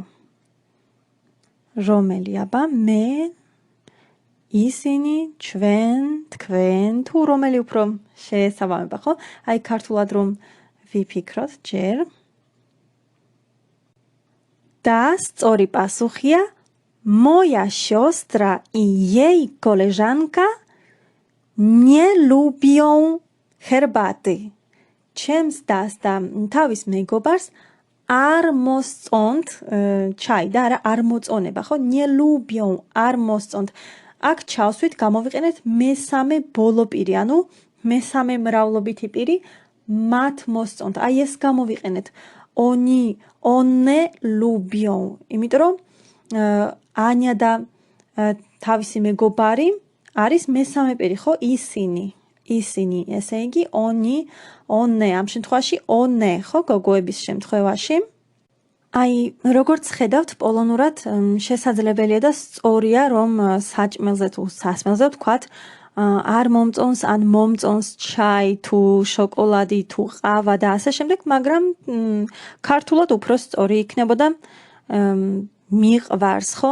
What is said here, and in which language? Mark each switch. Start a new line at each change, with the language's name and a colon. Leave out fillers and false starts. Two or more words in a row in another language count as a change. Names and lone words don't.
Georgian: რომელი? აბა მე, ისინი, ჩვენ, თქვენ, თუ რომელი უფრო შეესაბამება, ხო? აი ქართულად რომ ვიფიქროთ ჯერ.
Polish: და სწორი პასუხია moja siostra i jej koleżanka nie lubią herbaty.
Georgian: ჩემს დასტა თავის მეგობარს არ მოსწონთ ჩაი და არ მოწონება, ხო?
Polish: nie lubią,
Georgian: არ მოსწონთ. აქ ჩავსვით, გამოვიყენეთ მესამე ბოლო პირი, ანუ მესამე მრავლობითი პირი, მათ მოსწონთ. აი ეს გამოვიყენეთ.
Polish: oni, one lubią.
Georgian: იმიტომ რომ ანია და თავისი მეგობარი არის მესამე პირი, ხო? ისინი, ესე იგი
Polish: oni, one,
Georgian: ამ შემთხვევაში one, ხო, გოგოების შემთხვევაში. აი, როგორც ხედავთ, პოლონურად შესაძლებელია და სწორია, რომ საჭმელზე თუ სასმელზე ვთქვათ, არ მომწონს ან მომწონს ჩაი თუ შოკოლადი თუ ყავა და ასე შემდეგ, მაგრამ ქართულად უფრო სწორი იქნებოდა მიყვარს, ხო?